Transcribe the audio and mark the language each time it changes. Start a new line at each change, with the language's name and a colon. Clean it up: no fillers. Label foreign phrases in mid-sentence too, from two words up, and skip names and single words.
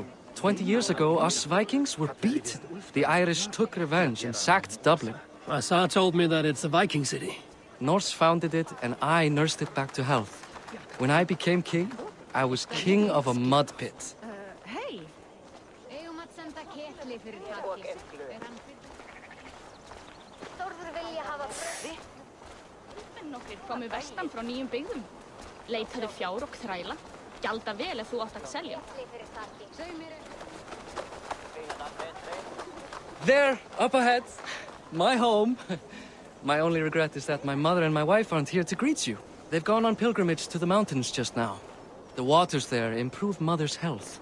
English: 20 years ago, us Vikings were beaten. The Irish took revenge and sacked Dublin. Assar told me that it's a Viking city. Norse founded it, and I nursed it back to health. When I became king, I was king of a mud pit. Hej!
Icelandic: Nokkrir komu vestan frá nýjum byggðum. Leitaðu fjár og þræla. Gjalda vel ef þú átt að selja.
English: There, up ahead. My home. My only regret is that my mother and my wife aren't here to greet you. They've gone on pilgrimage to the mountains just now. The waters there improve mother's health.